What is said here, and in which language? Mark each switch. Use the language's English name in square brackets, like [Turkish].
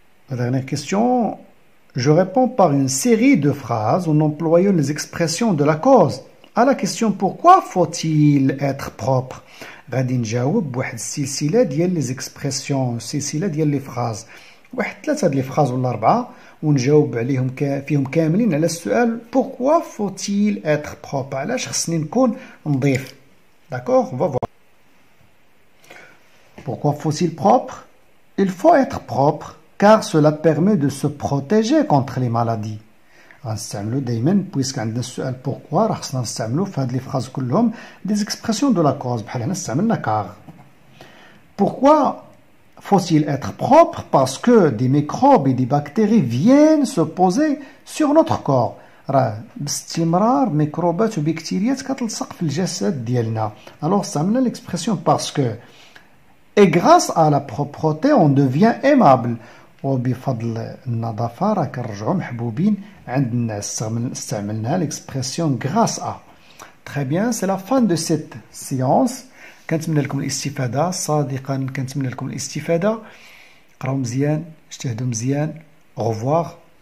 [French] La dernière question. Je réponds par une série de phrases en employant les expressions de la cause. À la question pourquoi faut-il être propre؟ [Arabic] غادي نجاوب بواحد السلسلة ديال [French] les expressions، [Arabic] سلسلة ديال [French] les phrases، [Arabic] واحد 3 د les phrases ولا 4، ونجاوب عليهم فيهم كاملين على السؤال [French] pourquoi faut-il être propre؟ [Arabic] علاش خصني نكون نظيف؟ [French] D'accord? On va voir. Pourquoi faut-il propre؟ Il faut être propre car cela permet de se protéger contre les maladies. [Arabic] غنستعملو دايما بويسك عندنا السؤال pourquoi راه خصنا نستعملو في هاد لي فراز كلهم [French] des expressions de la cause، [Arabic] بحال هنا استعملنا car. [French] Pourquoi faut-il être propre؟ Parce que des microbes et des bactéries viennent se poser sur notre corps. [Arabic] راه باستمرار ميكروبات وبكتيريات كتلصق في الجسد ديالنا. [French] alors [Arabic] استعملنا [French] l'expression parce que. Et grâce à la propreté on devient aimable، [Arabic] وبفضل النظافة راه كنرجعو محبوبين عند الناس. استعملنا [French] l'expression grâce à. Très bien, c'est la fin de cette séance. [Arabic] كنتمنى لكم الاستفادة، صادقا كنتمنى لكم الاستفادة. قراو مزيان، اجتهدوا مزيان. [French] au revoir.